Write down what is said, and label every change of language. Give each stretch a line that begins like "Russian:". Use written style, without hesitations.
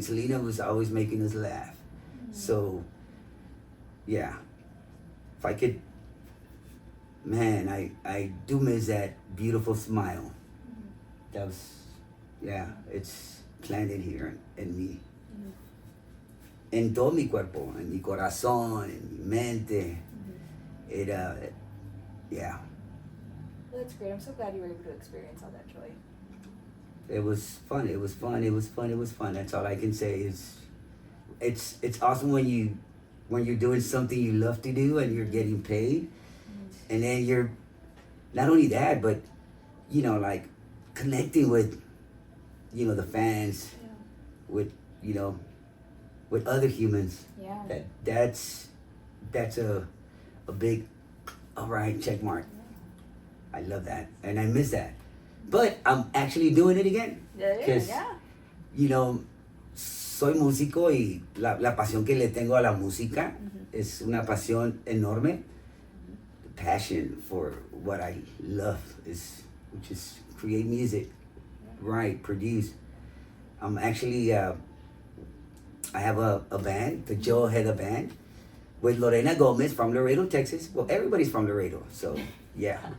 English: Selena was always making us laugh. So, yeah. If I could, man, I do miss that beautiful smile. That was, yeah, it's planted here in me.
Spanish: En todo mi cuerpo, en mi corazón, en mi mente.
English: Yeah. Well, that's great. I'm so glad you were able to experience all that joy. It was fun. It was fun. It was fun. It was fun. That's all I can say. It's awesome when you're doing something you love to do and you're getting paid, and then you're not only that, but like connecting with the fans, with with other humans. Yeah. That's a big all right check mark. I love that, and I miss that. But I'm actually doing it again.
Spanish: Because, soy músico y la pasión que le tengo a la música es una pasión enorme.
English: The passion for what I love which is create music, write, produce. I'm actually, I have a band, the Ojeda band, with Lorena Gomez from Laredo, Texas. Well, everybody's from Laredo, so yeah.